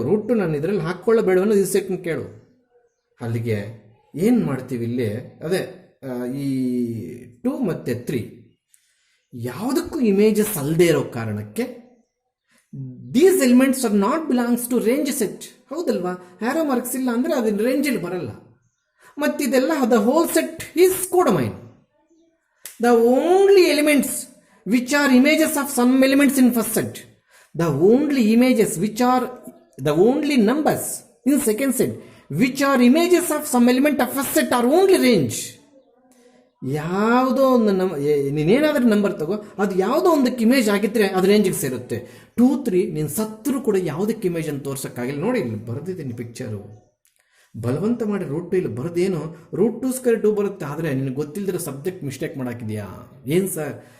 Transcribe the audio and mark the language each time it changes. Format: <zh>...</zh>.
<kn>Root 2 ನಾನು ಇದರಲ್ಲಿ ಹಾಕ್ಕೊಳ್ಳಬೇಡ ಅನ್ನೋದು ಈ ಸೆಟ್ನ ಕೇಳು. ಅಲ್ಲಿಗೆ ಏನು ಮಾಡ್ತೀವಿ ಇಲ್ಲಿ, ಅದೇ ಈ 2 ಮತ್ತು 3 ಯಾವುದಕ್ಕೂ ಇಮೇಜಸ್ ಅಲ್ಲದೆ ಇರೋ ಕಾರಣಕ್ಕೆ</kn> <en>these elements are not belongs to range set,</en> <kn>ಹೌದಲ್ವಾ? ಹ್ಯಾರೋ ಮಾರ್ಕ್ಸ್ ಇಲ್ಲ ಅಂದರೆ ಅದು ರೇಂಜಲ್ಲಿ ಬರಲ್ಲ. ಮತ್ತಿದೆಲ್ಲ</kn> <en>The whole set is codomain. The only elements which are images of some elements in first set, the only images which are the only numbers in second set which are images of some element of first set are only range.</en> <kn>ಯಾವುದೋ ಒಂದು ನೀನೇನಾದ್ರೂ number ತಗೋ, ಅದು ಯಾವುದೋ ಒಂದಕ್ಕೆ image ಆಗಿದ್ರೆ ಅದು ರೇಂಜಿಗೆ ಸೇರುತ್ತೆ. 2, 3 ನೀನು ಸತ್ತರೂ ಕೂಡ ಯಾವುದಕ್ಕೆ ಇಮೇಜ್ ಅಂತ ತೋರ್ಸೋಕ್ಕಾಗಿಲ್ಲ. ನೋಡಿ ಇಲ್ಲಿ ಬರೆದಿದ್ದೀನಿ ಪಿಕ್ಚರು, ಬಲವಂತ ಮಾಡಿ ರೂಟ್ 2 ಇಲ್ಲಿ ಬರೋದೇನು, ರೂಟ್ 2 ಸ್ಕ್ವೇರ್ 2 ಬರುತ್ತೆ. ಆದರೆ ನಿನಗೆ ಗೊತ್ತಿಲ್ಲದಿರೋ ಸಬ್ಜೆಕ್ಟ್ ಮಿಸ್ಟೇಕ್ ಮಾಡಾಕಿದೆಯಾ ಏನು ಸರ್?</kn>